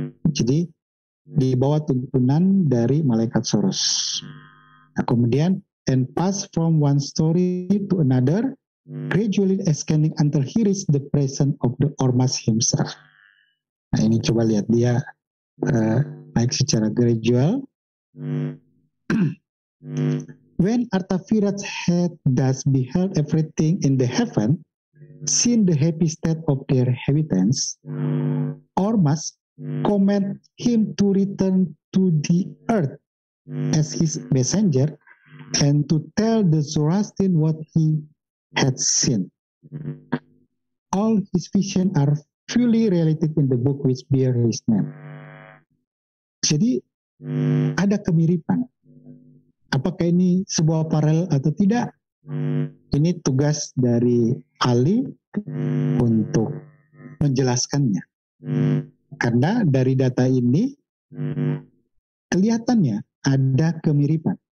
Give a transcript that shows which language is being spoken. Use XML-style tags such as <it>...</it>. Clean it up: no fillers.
<id>Jadi di bawah tuntunan dari malaikat Saros. Nah, kemudian</id> <en>and pass from one story to another, gradually ascending until he reached the presence of the Ormas himself.</en> <id>Nah ini coba lihat dia naik secara gradual.</id> <en>When Artaviraj had thus beheld everything in the heaven, seen the happy state of their inhabitants, Ormas command him to return to the earth as his messenger and to tell the Zoroastrian what he had seen. All his visions are fully related in the book which bear his name.</en> <id>Jadi ada kemiripan. Apakah ini sebuah paralel atau tidak? Ini tugas dari ahli untuk menjelaskannya. Karena dari data ini kelihatannya ada kemiripan.</id>